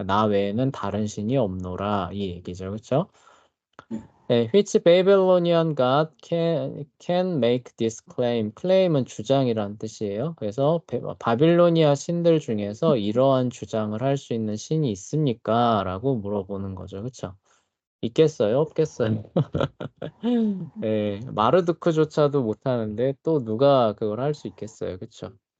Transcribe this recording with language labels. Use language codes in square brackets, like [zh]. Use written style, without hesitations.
[ko] 나 외에는 다른 신이 없노라. 이 얘기죠. 그쵸? [en] 네, which Babylonian God can make this claim? [ko] claim은 주장이란 뜻이에요. 그래서 바빌로니아 신들 중에서 이러한 주장을 할 수 있는 신이 있습니까? 라고 물어보는 거죠. 그쵸? 있겠어요? 없겠어요? 네, 마르두크조차도 못하는데 또 누가 그걸 할 수 있겠어요. 그쵸?